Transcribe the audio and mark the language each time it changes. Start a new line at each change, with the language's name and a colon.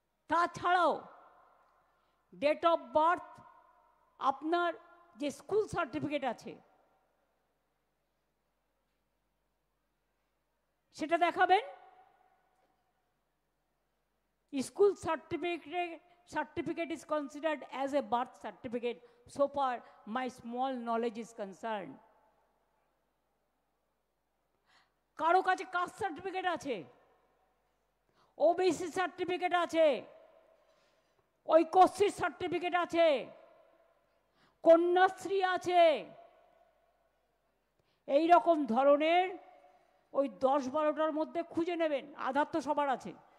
Bangla: তাছাড়াও date of birth, আপনার যে স্কুল সার্টিফিকেট আছে সেটা দেখাবেন।
English: School certificate is considered as a birth certificate so far my small knowledge is concerned.
Bangla: কারো কাছে কাস্ট সার্টিফিকেট আছে, ওবিসি সার্টিফিকেট আছে, ঐক্যশ্রীর সার্টিফিকেট আছে, কন্যাশ্রী আছে। এই রকম ধরনের ওই 10-12টার মধ্যে খুঁজে নেবেন। আধার তো সবার আছে।